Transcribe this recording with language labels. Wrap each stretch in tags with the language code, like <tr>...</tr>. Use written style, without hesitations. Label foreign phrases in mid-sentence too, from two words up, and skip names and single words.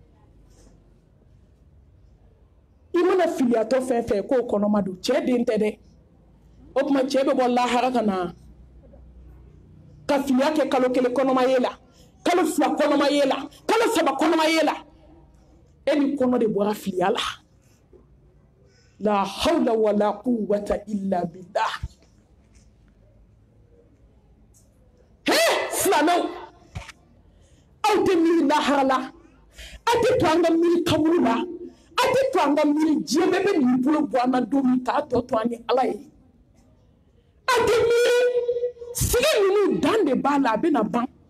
<bm>i mana filiyatɔ fɛn fɛn k'o kɔnɔma don cɛ den tɛ dɛ o tuma cɛ bɛ bɔ lahara ka na ka filiya kɛ kalo 1 kɔnɔma ye la kalo 2 kɔnɔma ye la kalo 3 kɔnɔma ye la e ni kɔnɔ de bɔra filiya la</bm> <ar>لا حول ولا قوة إلا بالله</ar> <bm>silamɛw aw tɛ miiri lahara la aw tɛ to an ka miiri kaburu la aw tɛ to an ka miiri diɲɛ bɛɛ bɛ nin bolo bɔ an na don min k'a tɔ to an ni ala ye aw tɛ miiri sigi ninnu dan de b'a la a bɛna ban</bm>